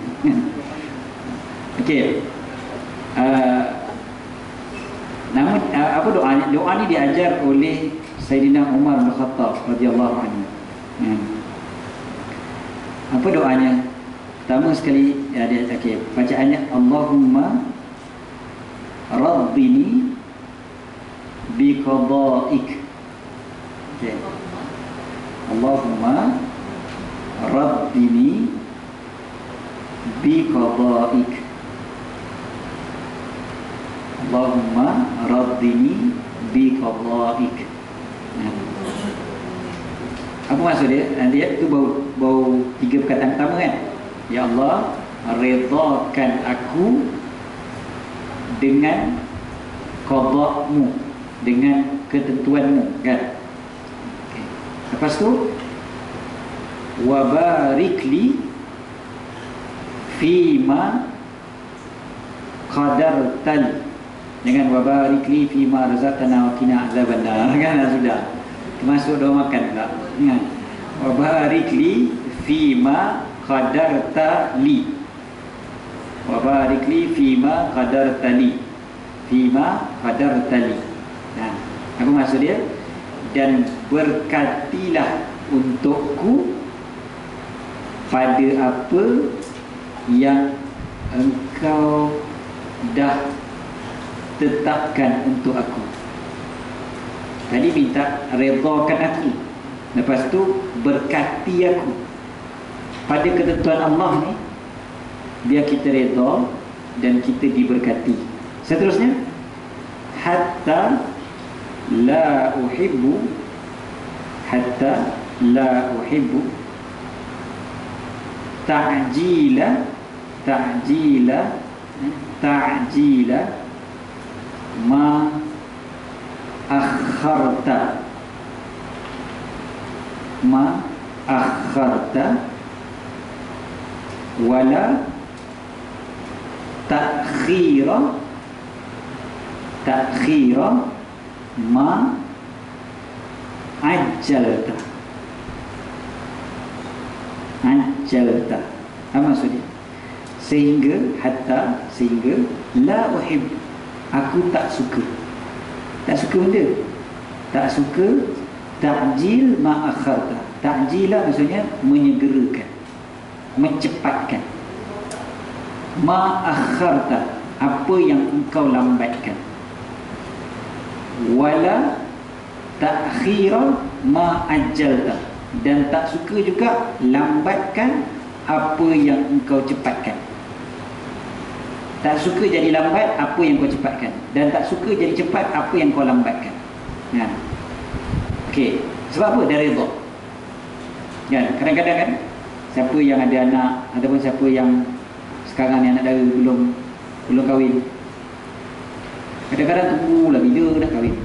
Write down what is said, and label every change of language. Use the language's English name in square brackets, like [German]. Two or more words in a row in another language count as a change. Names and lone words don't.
[Malay] Okey. Namun apa doanya? Doa ni diajar oleh Sayyidina Umar bin Khattab [Arabic] رضي الله عنه. [Malay] Apa doanya? Pertama sekali dia okey, bacaannya [Arabic] اللهم رضني بقضائك. [Malay] Okey. [Arabic] اللهم رضني بقضائك. اللهم رضني بقضائك. [Malay] Apa maksud dia? Dia tu bau tiga perkataan pertama kan? Ya Allah, redhakan aku dengan qada'mu, dengan ketentuanmu kan? Okay. Lepas tu [Arabic] وبارك لي فيما قدرتني. [Malay] Jangan [Arabic] وبارك لي فيما رزقتنا وقنا عذاب النار [Malay] kan, sudah termasuk doa makan pula kan. [Arabic] وبارك لي فيما قدرت لي. وبارك لي فيما قدرت لي. فيما قدرت لي. [Malay] Nah, apa maksud dia? Dan berkatilah untukku pada apa yang engkau dah tetapkan untuk aku. Tadi minta redhakan aku, lepas tu berkati aku pada ketentuan Allah ni, biar kita redha dan kita diberkati. Seterusnya, [Arabic] حتى لا أحب تعجيل تعجيل تعجيل ما أخرت ولا تأخير ما عجلت. [Malay] Apa maksudnya? Sehingga [Arabic] لا أحب, [Malay] aku tak suka benda, tak suka [Arabic] تعجيل ما أخرت. [Malay] Ta'jila maksudnya menyegerakan, mencepatkan. [Arabic] ما أخرت, [Malay] apa yang engkau lambatkan. [Arabic] ولا تأخير ما عجلت, [Malay] dan tak suka juga lambatkan apa yang engkau cepatkan. Tak suka jadi lambat apa yang kau cepatkan, dan tak suka jadi cepat apa yang kau lambatkan. Okey, sebab apa? Dari redha. Kadang-kadang kan, siapa yang ada anak ataupun siapa yang sekarang ni anak dara belum kahwin, kadang-kadang tunggulah bila nak kahwin.